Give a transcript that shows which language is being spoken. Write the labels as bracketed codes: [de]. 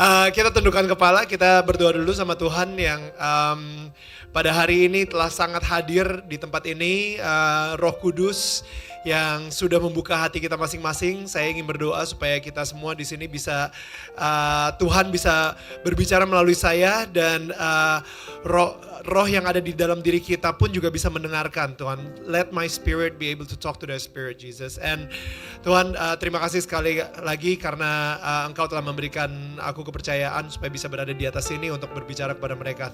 [id] Kita tundukkan kepala, kita berdoa dulu sama Tuhan yang pada hari ini telah sangat hadir di tempat ini, Roh Kudus yang sudah membuka hati kita masing-masing. Saya ingin berdoa supaya kita semua di sini bisa Tuhan bisa berbicara melalui saya dan roh yang ada di dalam diri kita pun juga bisa mendengarkan. [en] Tuhan, let my spirit be able to talk to the spirit, Jesus. [id] And Tuhan, terima kasih sekali lagi karena Engkau telah memberikan aku kepercayaan supaya bisa berada di atas sini untuk berbicara kepada mereka.